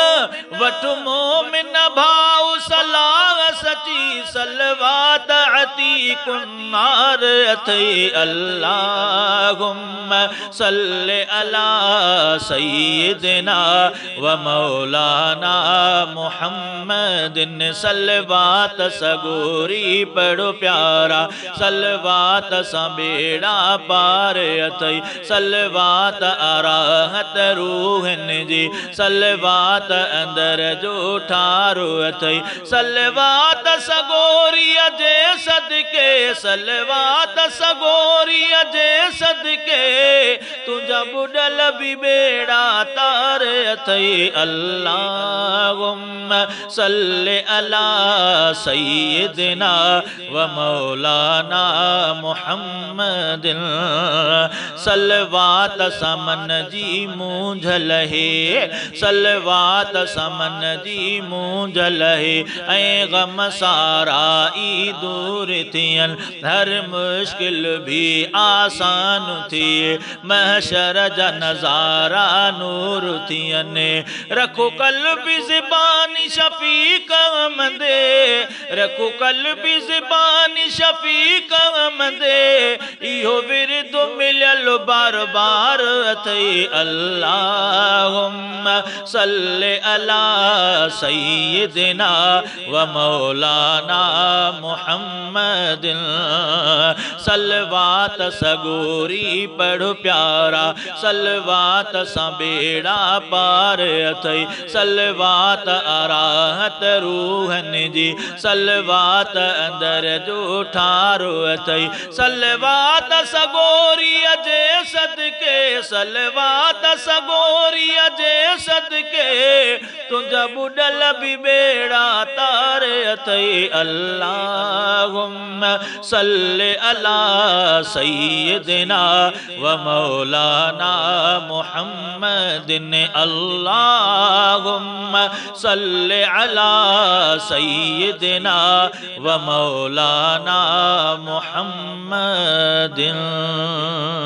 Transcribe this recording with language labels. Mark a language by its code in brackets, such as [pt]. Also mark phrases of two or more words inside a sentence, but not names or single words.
[sd] भाउ सलाह सची सलवात अतीकुन्नार अथई [ar] اللهم صل على سيدنا ومولانا [sd] मुहम्मदिन सलवात सगोरी पढ़ो प्यारा सलवात सां बेड़ा पार अथई सलवात आराहत रूहन जी सलवात अंदर जो ठारो अथई सलवात सगोरीअ जे सदके सलवात सगोरीअ जे सदके तुंहिंजा बुॾल बि बेड़ा तार अथई [ar] اللهم صل على سيدنا ومولانا محمد [sd] सलवात सां मन जी मूंझ लहे सलवात सां मन जी मूंझ लहे ऐं गम सारा ई दूर थियनि हर मुश्किल भी आसान थिए महशर जा नज़ारा नूर थियनि रखो क़ल्बी ज़िबानी शफ़ीक़ अहमदे रखो क़ल्बी ज़िबानी शफ़ीक़ अहमदे इहो विर्द मिलियल बार बार अथई [ar] اللهم صل على سيدنا ومولانا محمد [sd] सलवात सगोरी पढ़ो प्यारा सलवात सां बेड़ा पार अथई सलवात आराहत रूहन जी सलवात अंदर जो ठारो अथई सलवात सगोरीअ जे सदके सलवात सगोरीअ जे सदके तुंहिंजा बुॾल बि बेड़ा तार अथई [ar] اللهم صل على سيدنا ومولانا محمد اللهم صل على سيدنا ومولانا محمد अल्लाहुम्मा सल्लि अला सय्यिदिना व मौलाना मुहम्मदिन